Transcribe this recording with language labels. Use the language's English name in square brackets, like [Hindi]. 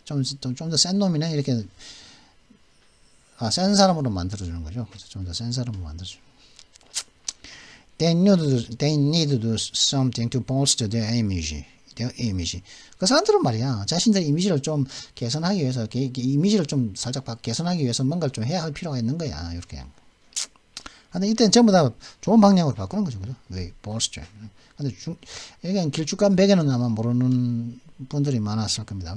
[Korean] 좀 더 센 놈이네? 이렇게, 센 사람으로 만들어주는 거죠. 그래서 좀 더 센 사람으로 만들어주는 [English] They need to do something to bolster their image. [Korean] 그 사람들은 말이야, 자신들의 이미지를 좀 개선하기 위해서, 이미지를 좀 살짝 개선하기 위해서 뭔가를 좀 해야 할 필요가 있는 거야, 이렇게. 근데 이때는 전부 다 좋은 방향으로 바꾸는 거죠, 그죠? 왜, bolster. 근데 이게 길쭉한 베개는 아마 모르는 분들이 많았을 겁니다.